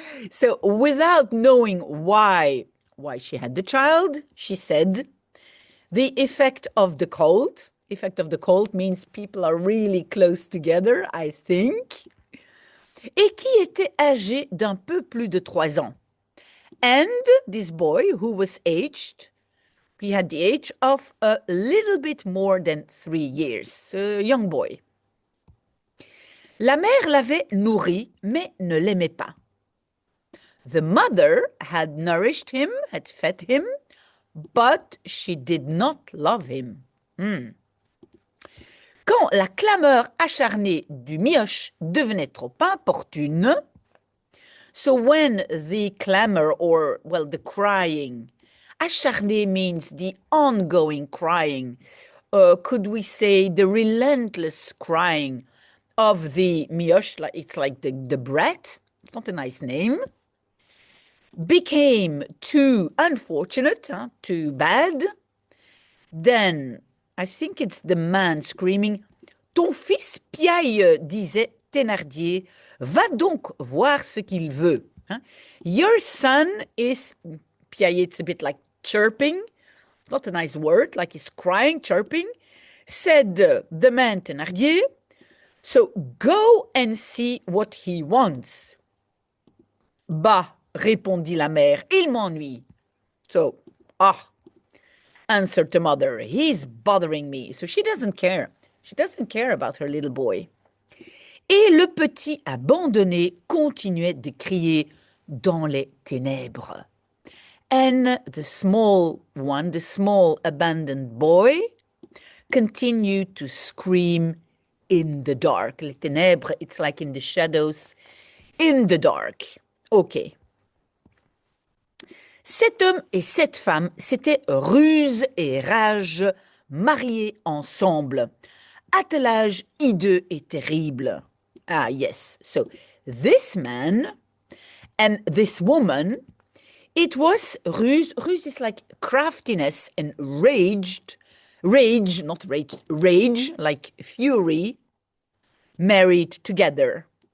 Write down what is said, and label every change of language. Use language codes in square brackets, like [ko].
[en] So without knowing why she had the child, she said, the effect of the cold. Effect of the cold means people are really close together, I think. [fr] Et qui était âgé d'un peu plus de 3 ans. [en] And this boy who was aged, he had the age of a little bit more than 3 years, a young boy. [fr] La mère l'avait nourri, mais ne l'aimait pas. [en] The mother had nourished him, had fed him, but she did not love him. [fr] Quand la clameur acharnée du mioche devenait trop importune, [en] so when the clamor or, well, the crying, acharné means the ongoing crying, could we say the relentless crying of the mioche, like it's like the brat, it's not a nice name, became too unfortunate, too bad, then I think it's the man screaming, [fr] ton fils piaille, disait Thénardier, va donc voir ce qu'il veut. [en] Your son is, piailler, it's a bit like chirping, not a nice word, like he's crying, chirping, said the man Thénardier, so go and see what he wants. [fr] Bah, répondit la mère, il m'ennuie. [en] So, answered the mother, he's bothering me. So she doesn't care. She doesn't care about her little boy. [fr] Et le petit abandonné continuait de crier dans les ténèbres. [en] And the small one, the small abandoned boy, continued to scream in the dark. Les ténèbres, it's like in the shadows, in the dark. Okay. [fr] Cet homme et cette femme, c'était ruse et rage mariés ensemble. Attelage hideux et terrible. [en] Ah, yes. So, this man and this woman, it was ruse. Ruse is like craftiness and rage, like fury, married together.